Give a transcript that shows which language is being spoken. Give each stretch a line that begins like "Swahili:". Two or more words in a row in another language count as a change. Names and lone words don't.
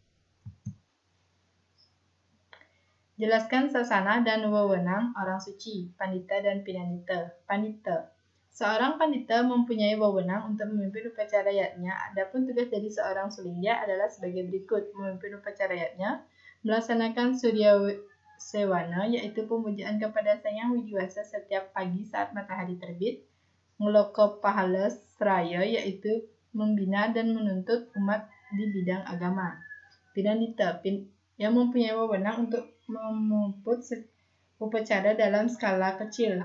Indonesian: Jelaskan sasana dan wewenang orang suci, pandita dan pinandita. Pandita. Seorang pandita mempunyai wewenang untuk memimpin upacara yatnya. Adapun tugas dari seorang sulingya adalah sebagai berikut: memimpin upacara yatnya, melaksanakan surya sewana, yaitu pemujaan kepada Sang Hyang Widiwasa setiap pagi saat matahari terbit, ngeloko pahala seraya, yaitu membina dan menuntut umat di bidang agama. Pinandita yang mempunyai wewenang untuk memuput upacara dalam skala kecil.